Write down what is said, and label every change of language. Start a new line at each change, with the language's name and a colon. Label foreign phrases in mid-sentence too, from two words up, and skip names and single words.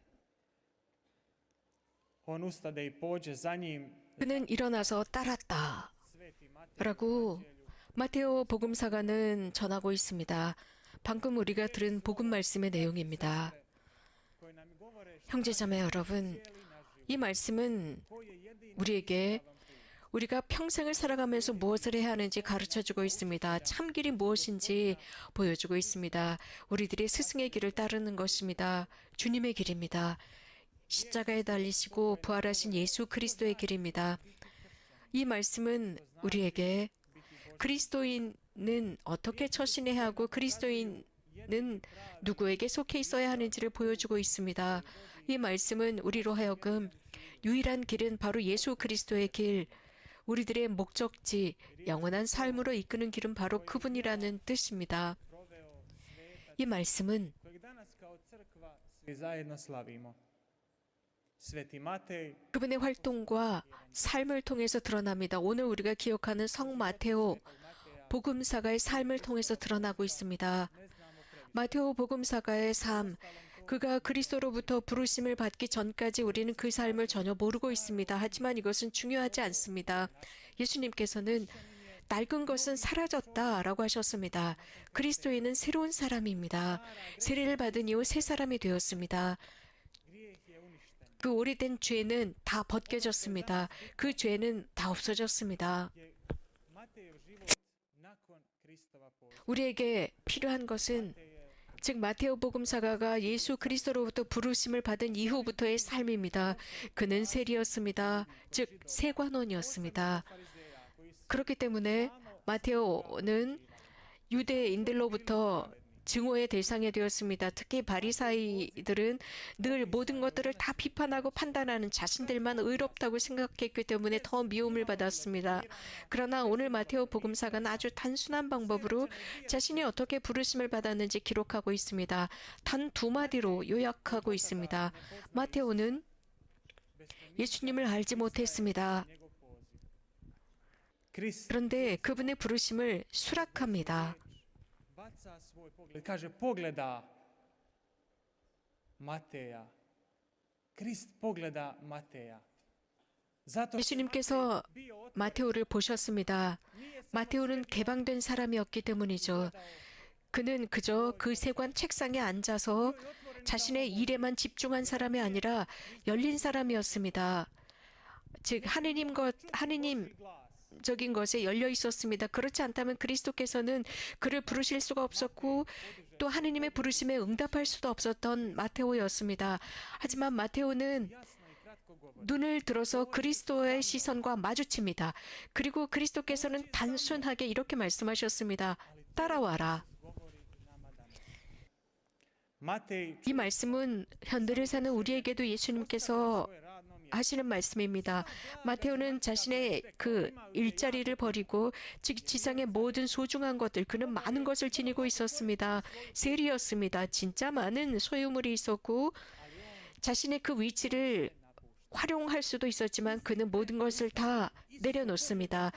Croatian: On ustade i pođe za njim.
Korean: 그는 일어나서 따랐다.
Croatian: Sveti Matej
Korean: 라고 마테오 복음사가는 전하고 있습니다. 방금 우리가 들은 복음 말씀의 내용입니다.
Croatian: koji nam govore
Korean: 형제자매 여러분, 이 말씀은
Croatian: koji je jedini
Korean: 우리에게 우리가 평생을 살아가면서 무엇을 해야 하는지 가르쳐주고 있습니다. 참길이 무엇인지 보여주고 있습니다. 우리들이 스승의 길을 따르는 것입니다. 주님의 길입니다. 십자가에 달리시고 부활하신 예수 그리스도의 길입니다. 이 말씀은 우리에게 그리스도인은 어떻게 처신해야 하고 그리스도인은 누구에게 속해 있어야 하는지를 보여주고 있습니다. 이 말씀은 우리로 하여금 유일한 길은 바로 예수 그리스도의 길, 우리들의 목적지, 영원한 삶으로 이끄는 길은 바로 그분이라는 뜻입니다.
Croatian: proveo sveta
Korean: 이 말씀은
Croatian: kojeg danas kao crkva svi zajedno slavimo. Sveti Matej
Korean: 그분의 활동과 삶을 통해서 드러납니다. 오늘 우리가 기억하는 성 마테오 복음사가의 삶을 통해서 드러나고 있습니다. 마테오 복음사가의 삶, 그가 그리스도로부터 부르심을 받기 전까지 우리는 그 삶을 전혀 모르고 있습니다. 하지만 이것은 중요하지 않습니다. 예수님께서는 낡은 것은 사라졌다라고 하셨습니다. 그리스도인은 새로운 사람입니다. 세례를 받은 이후 새 사람이 되었습니다.
Croatian: grijeh je uništen.
Korean: 그 오래된 죄는 다 벗겨졌습니다. 그 죄는 다 없어졌습니다.
Croatian: Je Matejov život nakon Kristova posta.
Korean: 우리에게 필요한 것은 즉 마테오 복음사가가 예수 그리스도로부터 부르심을 받은 이후부터의 삶입니다. 그는 세리였습니다. 즉 세관원이었습니다. 그렇기 때문에 마테오는 유대인들로부터 증오의 대상이 되었습니다. 특히 바리사이들은 늘 모든 것들을 다 비판하고 판단하는 자신들만 의롭다고 생각했기 때문에 더 미움을 받았습니다. 그러나 오늘 마테오 복음사가는 아주 단순한 방법으로 자신이 어떻게 부르심을 받았는지 기록하고 있습니다. 단 두 마디로 요약하고 있습니다. 마테오는 예수님을 알지 못했습니다.
Croatian: Njegov poziv. Krist
Korean: 그런데 그분의 부르심을 수락합니다.
Croatian: baca svoj pogled. Kaže, pogleda Mateja. Krist pogleda Mateja. Zato što
Korean: 예수님께서
Croatian: Matej bio otvoren.
Korean: 마테오를 보셨습니다. 마테오는 개방된 사람이었기 때문이죠. 그는 그저 그 세관 책상에 앉아서 자신의 일에만 집중한 사람이 아니라 열린 사람이었습니다. 즉 하느님적인 것에 열려 있었습니다. 그렇지 않다면 그리스도께서는 그를 부르실 수가 없었고 또 하느님의 부르심에 응답할 수도 없었던 마테오였습니다. 하지만 마테오는
Croatian: Jasno i kratko govori.
Korean: 눈을 들어서 그리스도의 시선과 마주칩니다. 그리고 그리스도께서는 단순하게 이렇게 말씀하셨습니다. 따라와라.
Croatian: Govori nama danas. Matej
Korean: 이 말씀은 현대를 사는 우리에게도 예수님께서
Croatian: svoje radno mjesto.
Korean: 하시는 말씀입니다. 마테오는 자신의 그 일자리를 버리고 즉 지상의 모든 소중한 것들, 그는 많은 것을 지니고 있었습니다. 세리였습니다. 진짜 많은 소유물이 있었고 자신의 그 위치를 활용할 수도 있었지만 그는 모든 것을 다 내려놓습니다.